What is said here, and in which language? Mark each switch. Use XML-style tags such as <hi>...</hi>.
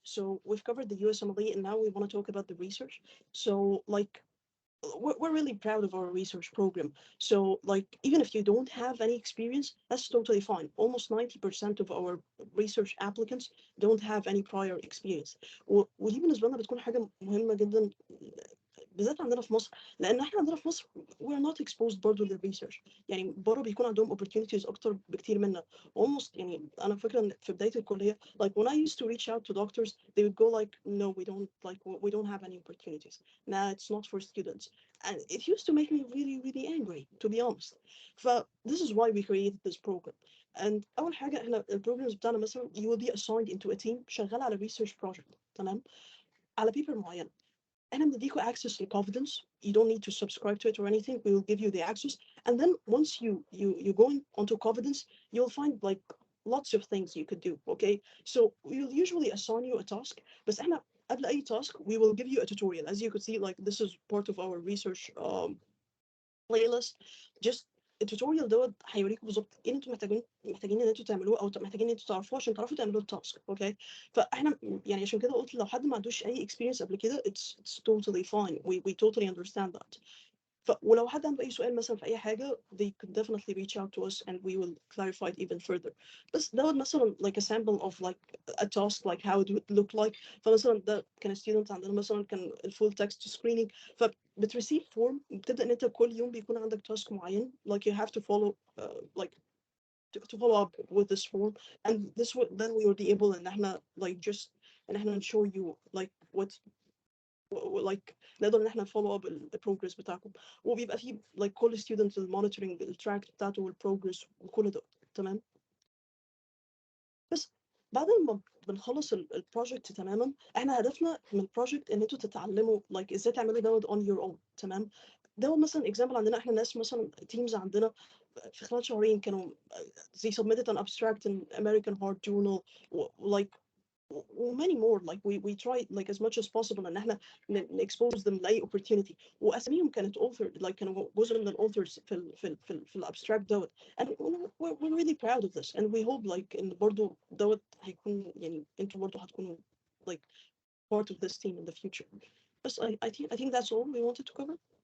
<en>So we've covered the USMLE, and now we want to talk about the research. So like, we're really proud of our research program. So like, even if you don't have any experience, that's totally fine. Almost 90% of our research applicants don't have any prior experience.</en> <ar>ودي بالنسبة لنا بتكون حاجة مهمة جدا بالذات عندنا في مصر، لان احنا عندنا في مصر</ar> <en>we're not exposed</en> <ar>برضه للريسيرش. يعني بره بيكون عندهم opportunities اكتر بكتير منا.</ar> <en>almost</en> <ar>يعني انا فاكره ان في بدايه الكليه</ar> <en>like when I used to reach out to doctors they would go like no we don't have any opportunities. Nah, it's not for students. And it used to make me really angry, to be honest. This is why we created this program. And</en> <ar>اول حاجه احنا البروجرامز بتاعنا مثلا</ar> <en>you will be assigned into a team شغال على research project، تمام، على paper معين.</en> <ar>احنا بنديكوا</ar> <en>access to Confidence. You don't need to subscribe to it or anything. We will give you the access. And then once you go onto Confidence, you'll find like lots of things you could do. Okay, so we'll usually assign you a task.</en> <ar>بس احنا قبل اي</ar> <en>task we will give you a tutorial. As you could see, like this is part of our research playlist.</en> <ar>Just التوتوريال دوت هيوريكم بالظبط ايه انتوا محتاجين ان انتوا تعملوه او محتاجين ان انتوا تعرفوه عشان تعرفوا تعملوا التاسك. اوكي، فاحنا يعني عشان كده قلت لو حد ما عندوش اي experience قبل كده</ar> <en>it's totally fine. We totally understand that.</en> <ar>ولو حد عنده اي سؤال مثلا في اي حاجه</ar> <en>they could definitely reach out to us and we will clarify it even further.</en> <ar>بس دوت مثلا</ar> <en>like a sample of like a task like how it would look like.</en> <ar>فمثلا ده كان student عندنا مثلا كان full text screening. بتريسيف فورم بتبدا ان انت كل يوم بيكون عندك تاسك معين</ar> <en>like you have to follow like to follow up with this form,</en> <ar>and then we will be able ان احنا like just ان احنا show you like what like نقدر ان احنا follow up البروجرس بتاعكم. وبيبقى فيه like كل student المونيتورنج التراك بتاعته والبروجرس وكل ده تمام. بس بعد ما بنخلص البروجكت تماما احنا هدفنا من البروجكت ان انتوا تتعلموا like ازاي تعملوا دوت</ar> <en>on your own.</en> <ar>تمام، ده مثلا example عندنا احنا ناس مثلا teams عندنا في خلال شهرين كانوا</ar> <en>they submitted an abstract in American Heart Journal like many more. Like we try like as much as possible ان احنا expose them لاي opportunity.</en> <ar>واساميهم كانت author like كانوا جزء من الauthors في الابستراكت دوت.</ar> <en>And we're really proud of this and we hope like</en> <ar>ان برضو دوت هيكون يعني انتوا برضو هتكونوا</ar> <en>like part of this team in the future. But I think that's all we wanted to cover.</en>